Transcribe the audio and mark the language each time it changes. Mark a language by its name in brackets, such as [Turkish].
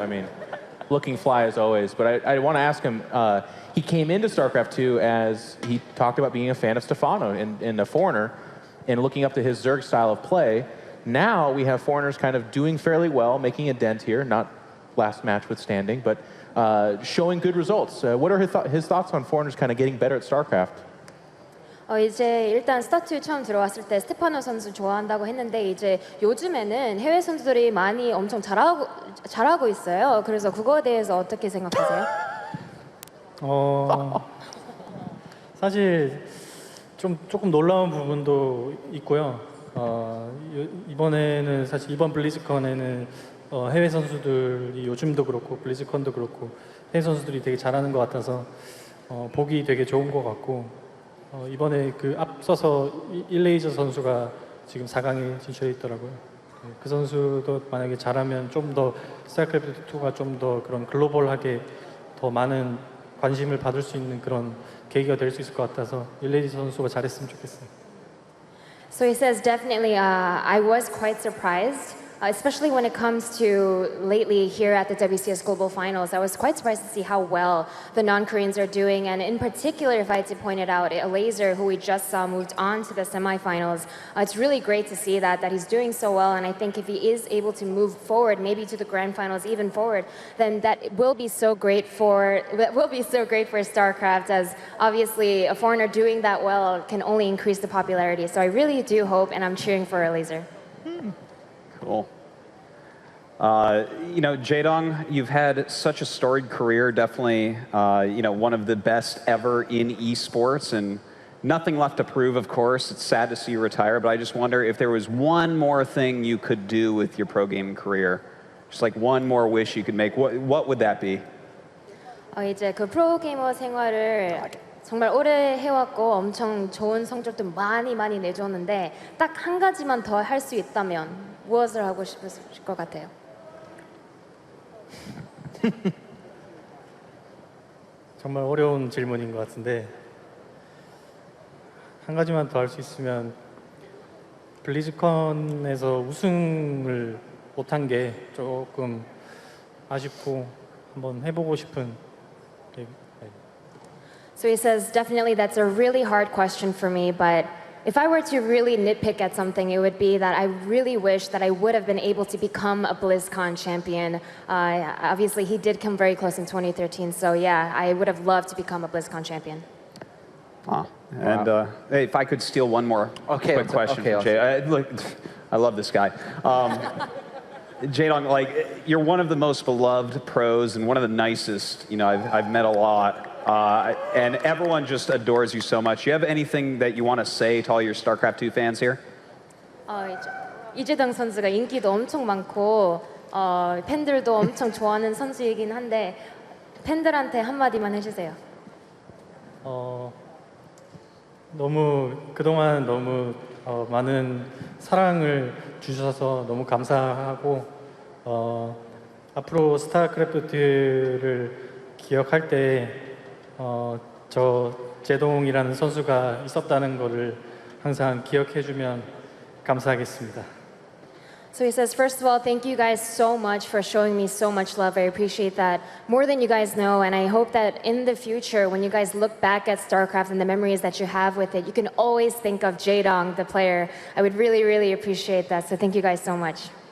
[English] I mean, looking fly as always. But I want to ask him, he came into StarCraft 2 as he talked about being a fan of Stefano and a foreigner and looking up to his Zerg style of play. Now we have foreigners kind of doing fairly well, making a dent here, not last match withstanding, but showing good results. What are his thoughts on foreigners kind of getting better at StarCraft? [Korean] 이제 일단 스타2 처음 들어왔을 때 스테파노 선수 좋아한다고 했는데 이제 요즘에는 해외 선수들이 많이 엄청 잘하고 있어요. 그래서 그거에 대해서 어떻게 생각하세요? 사실 조금 놀라운 부분도 있고요. 이번에는 사실 이번 블리즈컨에는 해외 선수들이 요즘도 그렇고 블리즈컨도 그렇고 해외 선수들이 되게 잘하는 것 같아서 보기 되게 좋은 것 같고 이번에 그 앞서서 일레이저 선수가 지금 4강에 진출해 있더라고요. 그 선수도 만약에 잘하면 좀 더 스타크래프트 2가 좀 더 그런 글로벌하게 더 많은 관심을 받을 수 있는 그런 계기가 될 수 있을 것 같아서 일레이저 선수가 잘했으면 좋겠어요. [English] So he says definitely I was quite surprised. Especially when it comes to lately here at the WCS Global Finals, I was quite surprised to see how well the non-Koreans are doing. And in particular, if I had to point it out, Laser, who we just saw, moved on to the semifinals. It's really great to see that he's doing so well. And I think if he is able to move forward, maybe to the grand finals, even forward, then that will be so great for StarCraft. As obviously a foreigner doing that well can only increase the popularity. So I really do hope, and I'm cheering for Laser. Cool. Jaedong, you've had such a storied career, definitely, one of the best ever in esports, and nothing left to prove, of course. It's sad to see you retire, but I just wonder if there was one more thing you could do with your pro gaming career, just like one more wish you could make, what would that be? [Korean] 이제 그 프로게이머 생활을 정말 오래 해왔고 엄청 좋은 성적도 많이 내줬는데 딱 한 가지만 더 할 수 있다면 무엇을 하고 싶으실 것 같아요? 정말 어려운 질문인 것 같은데 한 가지만 더 할 수 있으면 블리즈컨에서 우승을 못한 게 조금 아쉽고 한번 해보고 싶은. [English] So he says, definitely that's a really hard question for me, but if I were to really nitpick at something, it would be that I really wish that I would have been able to become a BlizzCon champion. Obviously, he did come very close in 2013, so yeah, I would have loved to become a BlizzCon champion. And hey, if I could steal one more quick question from Jay. I love this guy. Jaedong, you're one of the most beloved pros and one of the nicest, I've met a lot. And everyone just adores you so much. Do you have anything that you want to say to all your StarCraft 2 fans here? [Korean] 이재동 선수가 인기도 엄청 많고 팬들도 엄청 좋아하는 선수이긴 한데 팬들한테 한마디만 해주세요. 그동안 너무 많은 사랑을 주셔서 너무 감사하고 앞으로 스타크래프트를 기억할 때 저 제동이라는 선수가 있었다는 것을 항상 기억해주면 감사하겠습니다. [English] So he says, first of all, thank you guys so much for showing me so much love. I appreciate that more than you guys know. And I hope that in the future, when you guys look back at StarCraft and the memories that you have with it, you can always think of Jaedong, the player. I would really, really appreciate that. So thank you guys so much.